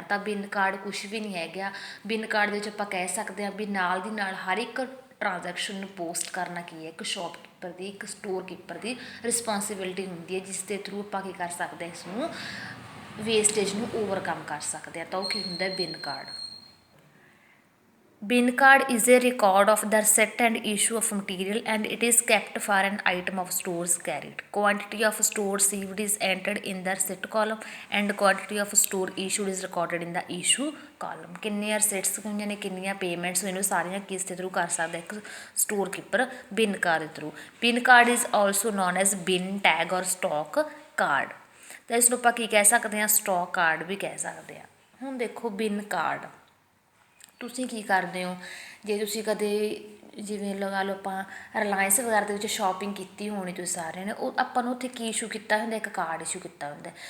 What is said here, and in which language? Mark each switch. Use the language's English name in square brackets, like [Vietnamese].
[Punjabi] ਤਾਂ ਬਿਨ ਕਾਰਡ ਕੁਛ ਵੀ ਨਹੀਂ ਹੈਗਾ। ਬਿਨ ਕਾਰਡ ਦੇ ਵਿੱਚ ਆਪਾਂ ਕਹਿ ਸਕਦੇ ਹਾਂ ਵੀ ਨਾਲ ਦੀ ਨਾਲ ਹਰ ਇੱਕ ਟ੍ਰਾਂਜੈਕਸ਼ਨ ਨੂੰ ਪੋਸਟ ਕਰਨਾ ਕੀ ਹੈ, ਇੱਕ ਸ਼ੌਪਕੀਪਰ ਦੀ, ਇੱਕ ਸਟੋਰ ਕੀਪਰ ਦੀ ਰਿਸਪੋਂਸੀਬਿਲਿਟੀ ਹੁੰਦੀ ਹੈ, ਜਿਸ ਦੇ ਥਰੂ ਆਪਾਂ ਕੀ ਕਰ ਸਕਦੇ ਹਾਂ, ਇਸ ਨੂੰ ਵੇਸਟੇਜ ਨੂੰ ਓਵਰਕਮ ਕਰ ਸਕਦੇ ਹਾਂ। ਤਾਂ ਉਹ ਕੀ ਹੁੰਦਾ, ਬਿਨ card. [English] Bin card is a record of the receipt and issue of material and it is kept for an item of stores carried. Quantity of store received is entered in the receipt column and quantity of store issued is recorded in the issue column. [Punjabi] ਕਿੰਨੀਆਂ receipts ਹੋਈਆਂ ਨੇ, ਕਿੰਨੀਆਂ payments ਹੋਈਆਂ ਨੇ, ਸਾਰੀਆਂ ਕਿਸ ਦੇ through ਕਰ ਸਕਦਾ, ਇੱਕ ਸਟੋਰ ਕੀਪਰ ਬਿਨ ਕਾਰਡ ਦੇ ਥਰੂ। [English] Bin card is also known as bin tag or stock card. [Punjabi] ਤਾਂ ਇਸ ਨੂੰ ਆਪਾਂ ਕੀ ਕਹਿ ਸਕਦੇ ਹਾਂ, ਸਟਾਕ ਕਾਰਡ ਵੀ ਕਹਿ ਸਕਦੇ ਹਾਂ। ਹੁਣ ਦੇਖੋ ਬਿਨ ਕਾਰਡ ਤੁਸੀਂ ਕੀ ਕਰਦੇ ਹੋ, ਜੇ ਤੁਸੀਂ ਕਦੇ ਜਿਵੇਂ ਲਗਾ ਲਓ ਆਪਾਂ ਰਿਲਾਇੰਸ ਵਗੈਰਾ ਦੇ ਵਿੱਚ ਸ਼ੋਪਿੰਗ ਕੀਤੀ ਹੋਣੀ ਤੁਸੀਂ ਸਾਰਿਆਂ ਨੇ, ਉਹ ਆਪਾਂ ਨੂੰ ਉੱਥੇ ਕੀ ਇਸ਼ੂ ਕੀਤਾ ਹੁੰਦਾ, ਇੱਕ ਕਾਰਡ ਇਸ਼ੂ ਕੀਤਾ ਹੁੰਦਾ।